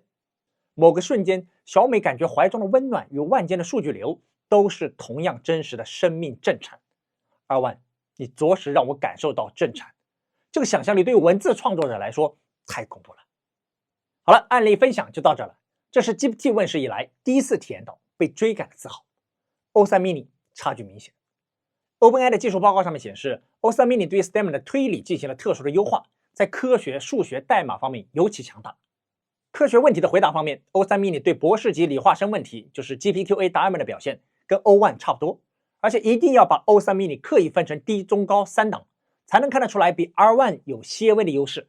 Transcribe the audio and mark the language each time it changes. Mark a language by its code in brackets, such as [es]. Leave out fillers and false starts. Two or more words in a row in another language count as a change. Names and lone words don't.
[zh] 某个瞬间，小美感觉怀中的温暖与万间的数据流都是同样真实的生命震颤。R1，你着实让我感受到震颤。这个想象力对于文字创作者来说太恐怖了。好了，案例分享就到这了。这是 GPT 问世以来第一次体验到被追赶的自豪。O3 mini 差距明显。OpenAI 的技术报告上面显示 ，O3 mini 对 STEM 的推理进行了特殊的优化，在科学、数学、代码方面尤其强大。科学问题的回答方面 ，O3 mini 对博士级理化生问题，就是 GPQA 答案们的表现跟 O1 差不多，而且一定要把 O3 mini 刻意分成低、中、高3档，才能看得出来比 R1 有些微的优势。